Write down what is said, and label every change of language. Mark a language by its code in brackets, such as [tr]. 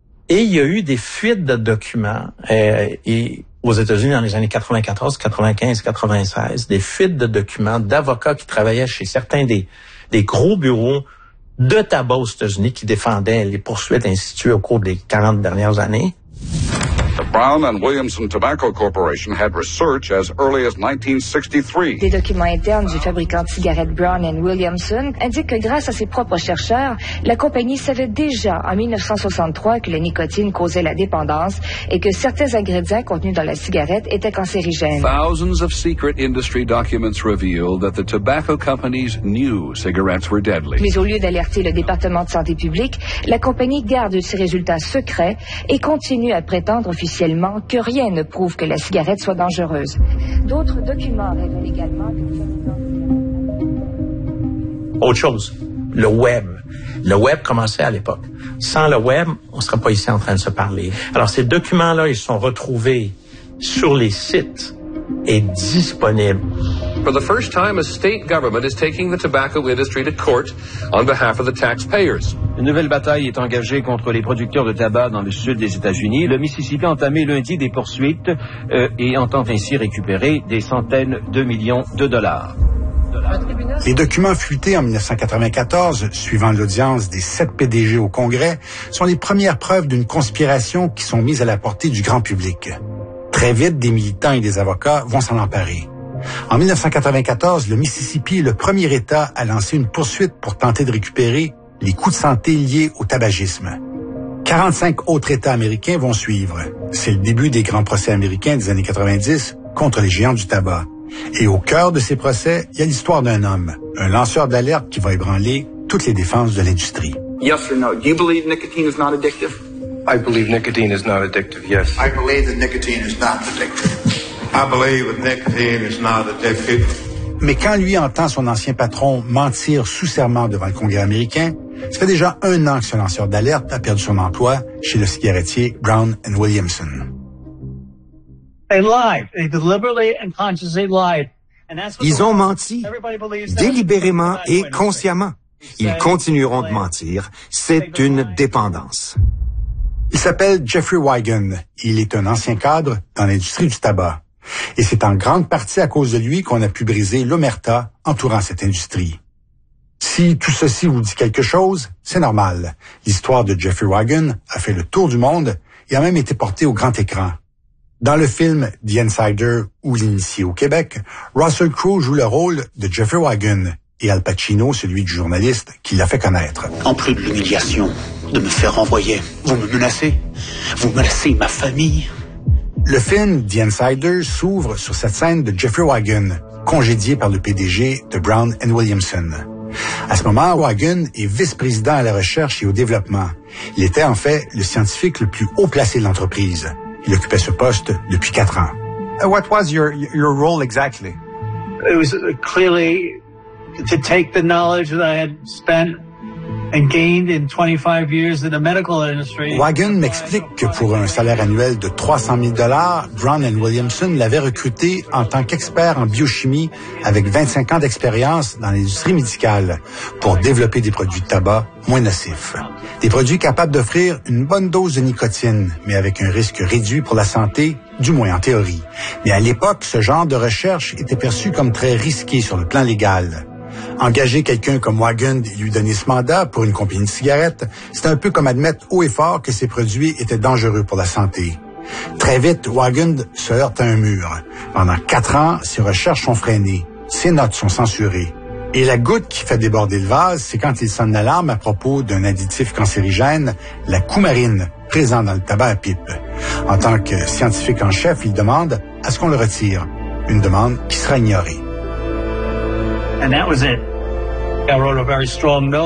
[fr] Et il y a eu des fuites de documents, et aux États-Unis dans les années 94, 95, 96, des fuites de documents d'avocats qui travaillaient chez certains des gros bureaux de tabac aux États-Unis qui défendaient les poursuites instituées au cours des 40 dernières années. [en] The Brown and Williamson Tobacco Corporation had research as early as 1963. [fr] Des documents internes du fabricant de cigarettes Brown and Williamson indiquent que grâce à ses propres chercheurs, la compagnie savait déjà en 1963 que la nicotine causait la dépendance et que certains ingrédients contenus dans la cigarette étaient cancérigènes. [en] Thousands of secret industry documents reveal that the tobacco companies knew cigarettes were deadly. [fr] Mais au lieu d'alerter le département de santé publique, la compagnie garde ses résultats secrets et continue à prétendre officiellement que rien ne prouve que la cigarette soit dangereuse. D'autres documents révèlent également... Autre chose, le web. Le web commençait à l'époque. Sans le web, on ne serait pas ici en train de se parler. Alors, ces documents-là, ils sont retrouvés sur les sites et disponibles. [en] For the first time, a state government is taking the tobacco industry to court on behalf of the taxpayers. [fr] Une nouvelle bataille est engagée contre les producteurs de tabac dans le sud des États-Unis. Le Mississippi a entamé lundi des poursuites et entend ainsi récupérer des centaines de millions de dollars. Les documents fuités en 1994, suivant l'audience des sept PDG au Congrès, sont les premières preuves d'une conspiration qui sont mises à la portée du grand public. Très vite, des militants et des avocats vont s'en emparer. En 1994, le Mississippi est le premier État à lancer une poursuite pour tenter de récupérer les coûts de santé liés au tabagisme. 45 autres États américains vont suivre. C'est le début des grands procès américains des années 90 contre les géants du tabac. Et au cœur de ces procès, il y a l'histoire d'un homme, un lanceur d'alerte qui va ébranler toutes les défenses de l'industrie. [en] Yes or no? Do you believe nicotine is not addictive? I believe nicotine is not addictive, yes. I believe that nicotine is not addictive. I believe that nicotine is not addictive. [fr] Mais quand lui entend son ancien patron mentir sous serment devant le Congrès américain, ça fait déjà un an que ce lanceur d'alerte a perdu son emploi chez le cigarettier Brown & Williamson. [en] They lied. They deliberately and consciously lied. [fr] Ils ont menti délibérément et consciemment. Ils continueront de mentir. C'est une dépendance. Il s'appelle Jeffrey Wigand. Il est un ancien cadre dans l'industrie du tabac. Et c'est en grande partie à cause de lui qu'on a pu briser l'omerta entourant cette industrie. Si tout ceci vous dit quelque chose, c'est normal. L'histoire de Jeffrey Wigand a fait le tour du monde et a même été portée au grand écran. Dans le film The Insider ou L'Initié au Québec, Russell Crowe joue le rôle de Jeffrey Wigand et Al Pacino, celui du journaliste qui l'a fait connaître. En plus de l'humiliation de me faire renvoyer, vous me menacez? Vous menacez ma famille? Le film The Insider s'ouvre sur cette scène de Jeffrey Wigand, congédié par le PDG de Brown & Williamson. À ce moment, Wigand est vice-président à la recherche et au développement. Il était en fait le scientifique le plus haut placé de l'entreprise. Il occupait ce poste depuis 4 ans. [en] What was your role exactly? It was clearly to take the knowledge that I had spent and gained in 25 years in the medical industry. [fr] Wigand m'explique que pour un salaire annuel de 300 000 $, Brown & Williamson l'avait recruté en tant qu'expert en biochimie avec 25 ans d'expérience dans l'industrie médicale pour développer des produits de tabac moins nocifs. Des produits capables d'offrir une bonne dose de nicotine, mais avec un risque réduit pour la santé, du moins en théorie. Mais à l'époque, ce genre de recherche était perçu comme très risqué sur le plan légal. Engager quelqu'un comme Wigand et lui donner ce mandat pour une compagnie de cigarettes, c'est un peu comme admettre haut et fort que ces produits étaient dangereux pour la santé. Très vite, Wigand se heurte à un mur. Pendant 4 ans, ses recherches sont freinées, ses notes sont censurées. Et la goutte qui fait déborder le vase, c'est quand il sonne l'alarme à propos d'un additif cancérigène, la coumarine, présent dans le tabac à pipe. En tant que scientifique en chef, il demande à ce qu'on le retire. Une demande qui sera ignorée. [en] And that was it. I wrote a very strong note.